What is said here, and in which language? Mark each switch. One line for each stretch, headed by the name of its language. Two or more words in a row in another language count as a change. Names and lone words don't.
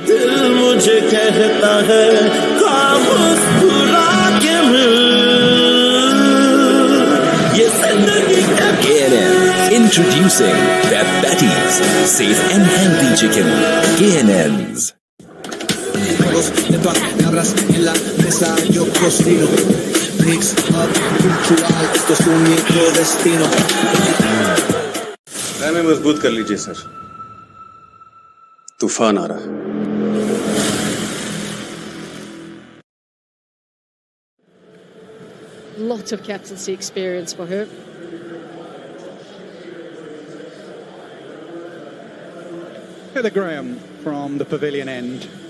English: KNN introducing their Betty's Safe and Healthy Chicken. KNN's. Mix up cultural,
Spanish: esto es un nuevo destino.
Hindi: में मजबूत कर लीजिए सर तूफान आ रहा है
English: Lot of captaincy experience for her. Heather Graham from the pavilion end.